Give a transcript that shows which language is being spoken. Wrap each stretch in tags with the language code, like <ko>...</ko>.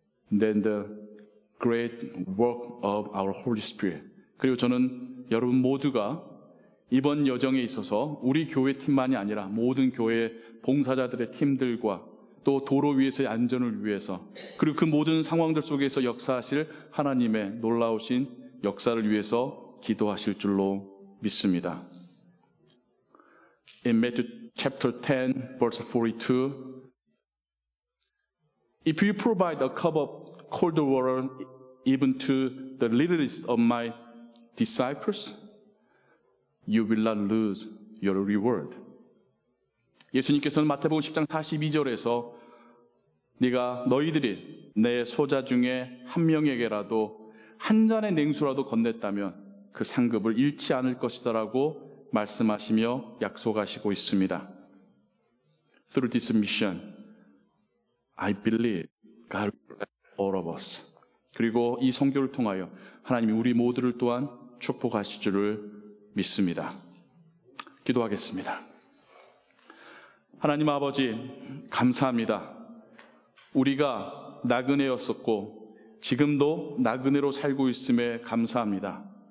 <en>And then the great work of our Holy Spirit.</en> <ko>그리고 저는 여러분 모두가 이번 여정에 있어서 우리 교회 팀만이 아니라 모든 교회 봉사자들의 팀들과 또 도로 위에서의 안전을 위해서 그리고 그 모든 상황들 속에서 역사하실 하나님의 놀라우신 역사를 위해서 기도하실 줄로 믿습니다.</ko> <en>In Matthew chapter 10, verse 42, If you provide a cup of cold water even to the littlest of my disciples, you will not lose your reward.</en> <ko>예수님께서는 마태복음 10장 42절에서 네가 너희들이 내 소자 중에 한 명에게라도 한 잔의 냉수라도 건넸다면 그 상급을 잃지 않을 것이다라고 말씀하시며 약속하시고 있습니다.</ko> <en>Through this mission, I believe God will bless all of us.</en> <ko>그리고 이 선교를 통하여 하나님이 우리 모두를 또한 축복하실 줄을 믿습니다. 기도하겠습니다. 하나님 아버지, 감사합니다. 우리가 나그네였었고 지금도 나그네로 살고 있음에 감사합니다.</ko>